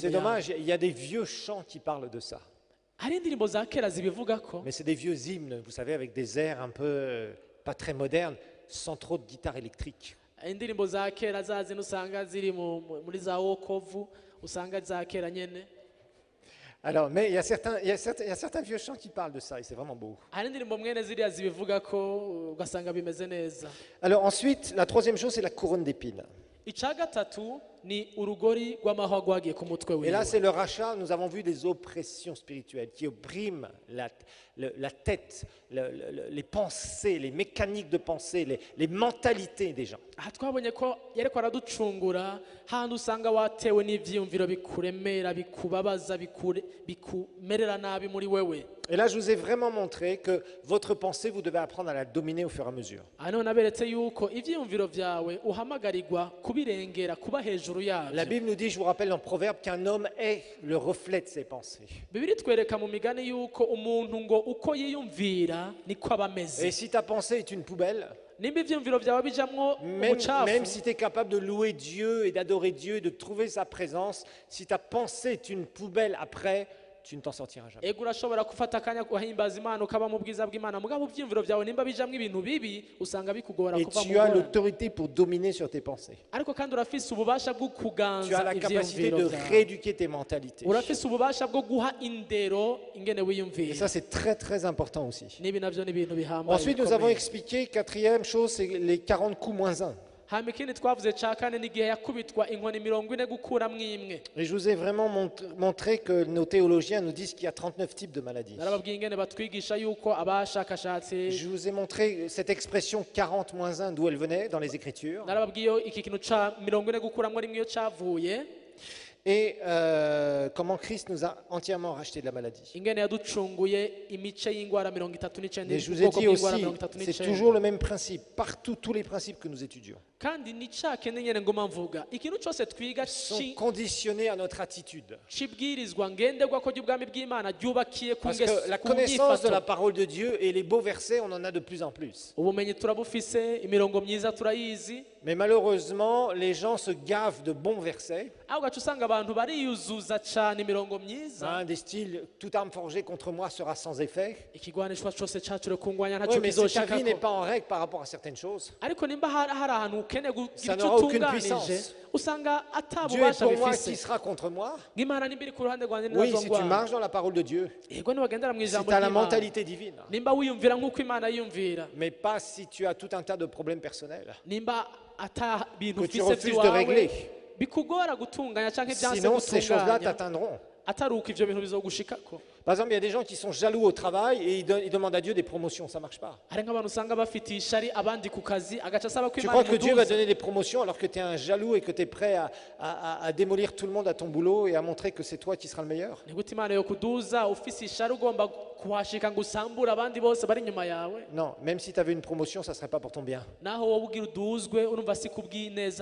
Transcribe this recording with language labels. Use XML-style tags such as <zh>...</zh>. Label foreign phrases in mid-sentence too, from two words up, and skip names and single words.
<fr>C'est</fr> <rn>mu yandi.</rn> <fr>dommage, il y a des vieux chants qui parlent de ça.</fr> <rn>Hari indirimbo za kera zibivuga ko</rn> <fr>Mais c'est des vieux hymnes, vous savez, avec des airs un peu pas très modernes, sans trop de guitare électrique.</fr> <rn>indirimbo za kera za zino usanga ziri muri za wokovu usanga za kera nyene.</rn> <fr>Alors, mais il y a certains vieux chants qui parlent de ça, et c'est vraiment beau.</fr> <rn>Hari indirimbo mwene ziriya zibivuga ko ugasanga bimeze neza.</rn> <fr>Alors ensuite, la troisième chose, c'est la couronne d'épines.</fr> <rn>Ica gatatu ni urugori rw'amahwa rwagiye ku mutwe</rn> <fr>Et là,</fr> <rn>wiwe.</rn> <fr>c'est le rachat. Nous avons vu des oppressions spirituelles qui oppriment la tête, les pensées, les mécaniques de pensée, les mentalités des gens.</fr> <rn>Aha twabonye ko yariko araducungura handi usanga watewe n'ivyiyumviro bikuremera bikubabaza bikumerera nabi muri wewe.</rn> <fr>Et là, je vous ai vraiment montré que votre pensée, vous devez apprendre à la dominer au fur et à mesure.</fr> <rn>Aha niho naberetse yuko ivyiyumviro vyawe uhamagarirwa kubirengera kuba hejuru</rn> <fr>La</fr> <rn>yavyo.</rn> <fr>Bible nous dit, je vous rappelle dans Proverbe, qu'un homme est le reflet de ses pensées.</fr> <rn>Bibiri twereka mu migani yuko umuntu ngo uko yiyumvira niko aba</rn> <fr>Et</fr> <rn>ameze.</rn> <fr>si ta pensée est une poubelle,</fr> <rn>Nimba ivyiyumviro vyawe bijamwo</rn> <fr>même</fr> <rn>ubucafu,</rn> <fr>si tu es capable de louer Dieu et d'adorer Dieu et de trouver sa présence, si ta pensée est une poubelle après, tu ne t'en sortiras jamais.</fr> <rn>ego urashobora gufata akanya guhimbaza Imana ukaba mu bwiza bw'Imana mugabo ivyiyumviro vyawe nimba bijamwo ibintu bibi usanga bikugora</rn> <fr>Et</fr> <rn>kuva mu</rn> <fr>tu as</fr> <rn>ngorane.</rn> <fr>l'autorité pour dominer sur tes pensées.</fr> <rn>Ariko kandi urafise ububasha bwo</rn> <fr>Tu as</fr> <rn>kuganza</rn> <fr>la capacité</fr> <rn>ivyiyumviro</rn> <fr>de</fr> <rn>vyawe.</rn> <fr>rééduquer tes mentalités.</fr> <rn>Urafise ububasha bwo guha indero ingene</rn> <fr>Et</fr> <rn>wiyumvira.</rn> <fr>ça, c'est très très important aussi.</fr> <rn>Nibi navyo ni ibintu bihambaye.</rn> <fr>Ensuite, nous avons</fr> <rn>bikomeye.</rn> <fr>expliqué, quatrième chose, c'est les 40 coups moins 1.</fr> <rn>hama ikindi twavuze ca kane n'igihe yakubitwa inkoni 40 gukuramwo imwe.</rn> <fr>Et je vous ai vraiment montré que nos théologiens nous disent qu'il y a 39 types de maladies.</fr> <rn>Narababwiye ingene batwigisha yuko abashakashatsi.</rn> <fr>Je vous ai montré cette expression 40 moins 1, d'où elle venait dans les Écritures.</fr> <rn>Narababwiye iki kintu ca 40 gukuramwo rimwe iyo cavuye.</rn> <fr>Et comment Christ nous a entièrement racheté de la maladie.</fr> <rn>Ingene yaducunguye imice y'ingwara 39</rn> <fr>Mais je vous ai dit aussi, c'est toujours le même principe. Partout, tous les principes que nous étudions</fr> <rn>kandi ni ca kene nyene ngoma mvuga ikintu cose twiga</rn> <fr>sont conditionnés à notre attitude.</fr> <rn>cibwirizwa ngenderwako ry'ubwami bw'Imana ryubakiye ku</rn> <fr>Parce que la connaissance de la parole de Dieu et les beaux versets, on en a de plus en plus.</fr> <rn>ubumenyi turabufise imirongo myiza turayizi.</rn> <fr>Mais malheureusement, les gens se gavent de bons versets,</fr> <rn>aho gaca usanga abantu bariyuzuza cane imirongo myiza.</rn> <fr>des styles « toute arme forgée contre moi sera sans effet ».</fr> <rn>ikigwanishwa cose cacure kungwanya</rn> <fr>Oui,</fr> <rn>ntaco</rn> <fr>mais si ta vie n'est</fr> <rn>kizoshikako</rn> <fr>pas en règle par rapport à certaines choses,</fr> <rn>ariko nimba hari ahantu ukene</rn> <fr>Ça</fr> <rn>kugira</rn> <fr>n'aura</fr> <rn>ico</rn> <fr>aucune</fr> <rn>utunganije</rn> <fr>puissance.</fr> <rn>usanga ata</rn> <fr>Dieu est</fr> <rn>bubasha</rn> <fr>pour moi,</fr> <rn>bifise.</rn> <fr>qui sera contre moi?</fr> <rn>nk'Imana nimba iri ku ruhande rwanjye</rn> <fr>Oui,</fr> <rn>ninazo</rn> <fr>si tu</fr> <rn>ngwara.</rn> <fr>marches dans la parole de Dieu,</fr> <rn>yego niwagendera mu</rn> <fr>si</fr> <rn>ijambo</rn> <fr>tu as la</fr> <rn>ry'Imana</rn> <fr>mentalité divine,</fr> <rn>nimba wiyumvira nk'uko Imana yiyumvira</rn> <fr>mais pas si tu as tout un tas de problèmes personnels</fr> <rn>nimba ata bintu</rn> <fr>que tu</fr> <rn>ufise</rn> <fr>refuses de</fr> <rn>by'iwawe</rn> <fr>régler.</fr> <rn>bikugora gutunganya canke byanse</rn> <fr>Sinon, ces choses-là</fr> <rn>gutunganya</rn> <fr>t'atteindront.</fr> <rn>atari uko ivyo bintu bizogushikako.</rn> <fr>Par exemple, il y a des gens qui sont jaloux au travail et ils demandent à Dieu des promotions, ça ne marche pas.</fr> <rn>hari nk'abantu usanga bafite ishari abandi ku kazi agaca asaba ko</rn> <fr>Tu</fr> <rn>Imana</rn> <fr>crois que Dieu va</fr> <rn>imuduza.</rn> <fr>donner des promotions alors que tu es un jaloux et que tu es prêt à démolir tout le monde à ton boulot et à montrer que c'est toi qui seras le meilleur?</fr> <rn>ni gute Imana yo kuduza ufise ishari ugomba kuhashika ngo usambure abandi bose bari inyuma yawe.</rn> <fr>Non, même si tu avais une promotion, ça ne serait pas pour ton bien.</fr> <rn>Naho wowe ugira uduzwe urumva si kubw'ineza</rn>